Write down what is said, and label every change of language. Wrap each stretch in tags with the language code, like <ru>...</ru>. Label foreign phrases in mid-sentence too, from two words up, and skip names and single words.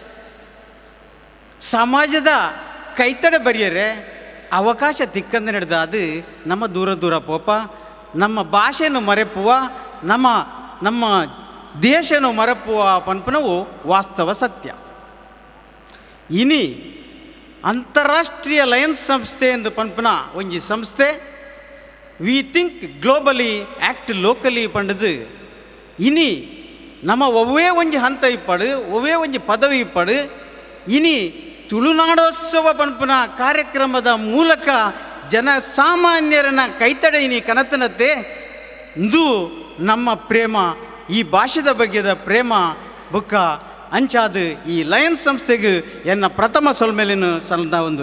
<tcy>ಸಮಾಜದ ಕೈತಡೆ ಬರೆಯರೆ ಅವಕಾಶ ತಿಕ್ಕಂದು ನಡೆದ ಅದು ನಮ್ಮ ದೂರ ಪೋಪ, ನಮ್ಮ ಭಾಷೆಯನ್ನು ಮರೆಪುವ, ನಮ್ಮ ದೇಶನು ಮರೆಪುವ ಪನ್ಪನವು ವಾಸ್ತವ ಸತ್ಯ. ಇನಿ ಅಂತಾರಾಷ್ಟ್ರೀಯ ಲಯನ್ಸ್ ಸಂಸ್ಥೆ ಎಂದು ಪನ್ಪನ ಒಂಜಿ ಸಂಸ್ಥೆ</tcy> <en>we think globally act locally</en> <tcy>ಪಂಡದು ಇನಿ ನಮ್ಮ ಒವ್ವೇ ಒಂಜಿ ಹಂತ ಇಪ್ಪಡು, ಒವ್ವೇ ಒಂಜಿ ಪದವಿ ಇಪ್ಪಡು. ಇನಿ ತುಳುನಾಡೋತ್ಸವ ಪನ್ಪನ ಕಾರ್ಯಕ್ರಮದ ಮೂಲಕ ಜನಸಾಮಾನ್ಯರನ್ನ ಕೈತಡೆ ಇನಿ ಕನತನತೆ ಇಂದು ನಮ್ಮ ಪ್ರೇಮ, ಈ ಭಾಷೆದ ಬಗ್ಗೆದ ಪ್ರೇಮ ಬುಕ್ಕ ಅಂಚಾದ ಈ ಲಯನ್ಸ್ ಸಂಸ್ಥೆಗೆ ಎನ್ನ ಪ್ರಥಮ ಸೊಲ್ಮೇಲಿನ ಸಲ್ದ ಒಂದು</tcy>